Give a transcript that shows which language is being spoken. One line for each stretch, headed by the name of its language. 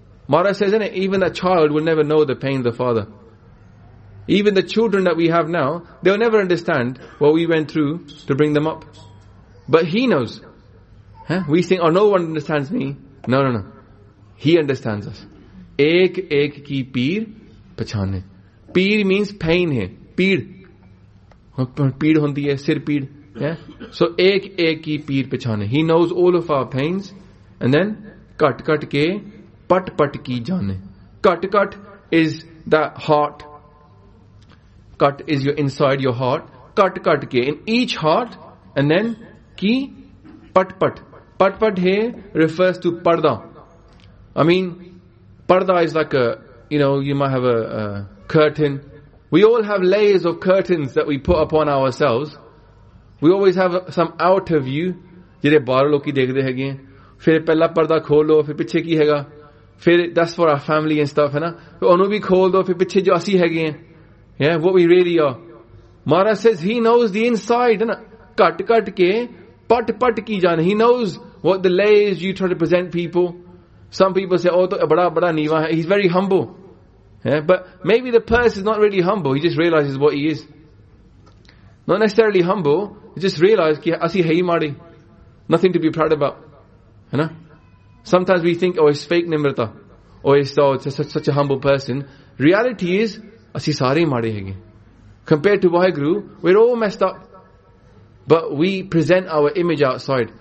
English: Maharaj says, isn't it? Even a child will never know the pain of the father. Even the children that we have now, they'll never understand what we went through to bring them up. But he knows. Huh? We think, oh, no one understands me. No, no, no. He understands us.
Punjabi: Ek ek ki peer pachane. ਪੀੜ
English: means pain
Punjabi: ਹੈ। ਪੀੜ ਹੁੰਦੀ ਹੈ, ਸਿਰ ਪੀੜ।
English: Yeah? So,
Punjabi: ek ek ki peer pachane.
English: He knows all of our pains. And then,
Punjabi: kat kat ke pat pat ki jane.
English: Kat kat is that heart. Kat is your inside your heart.
Punjabi: Cut cut K
English: in each heart. And then,
Punjabi: ਕਿ ਪਟ ਪਟ। ਪਟ ਪਟ ਹੈ
English: refers to
Punjabi: ਪਰਦਾ।
English: I mean, parda is like you might have a curtain. We all have layers of curtains that we put upon ourselves. We always have some outer view.
Punjabi: ਜਿਹੜੇ ਬਾਹਰੋਂ ਲੋਗ ਕੀ ਦੇਖਦੇ ਹੈ ਗਏ। ਫਿਰ ਪਹਿਲਾ ਪਰਦਾ ਖੋਲ੍ਹੋ, ਫਿਰ ਪਿੱਛੇ ਕੀ ਹੈ ਗਾ। Fir
English: that's for our family and stuff,
Punjabi: hai na. ਫਿਰ ਓਨੂੰ ਭੀ ਖੋਲ੍ਹੋ, ਫਿਰ ਪਿੱਛੇ ਜੋ ਅਸੀ ਹੈ ਗਏ।
English: Yeah, what we really are. Mara says he knows the inside, na.
Punjabi: Cut cut ke, pat pat ki jaane.
English: He knows what the layers you try to present people. Some people say, oh,
Punjabi: bada bada niva hai.
English: He's very humble. Yeah, but maybe the person is not really humble. He just realizes what he is. Not necessarily humble. He just realizes,
Punjabi: ਕਿ ਅਸੀ ਹੈ ਮਾੜੀ।
English: Nothing to be proud about. You know? Sometimes we think, oh, it's fake nimrata. Oh, it's such a humble person. Reality is,
Punjabi: asi sare mari hai.
English: Compared to Wahguru, we're all messed up. But we present our image outside.